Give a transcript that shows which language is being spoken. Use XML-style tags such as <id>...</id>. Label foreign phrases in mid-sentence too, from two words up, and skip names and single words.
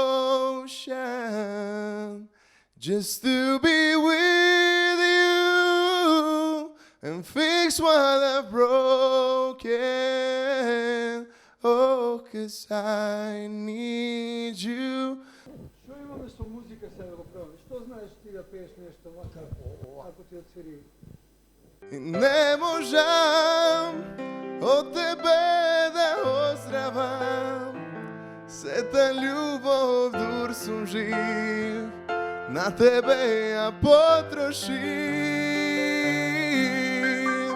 <en>ocean just to be with you and fix what I've broken. Oh, 'cause I need you.</en> <mk>Што имаме со музика сега да го правиме? Што знаеш ти да пееш нешто вака, ако ти отсвири? И не можам од тебе да оздравам, сета љубов дур сум жив, на тебе ја потрошим.</mk>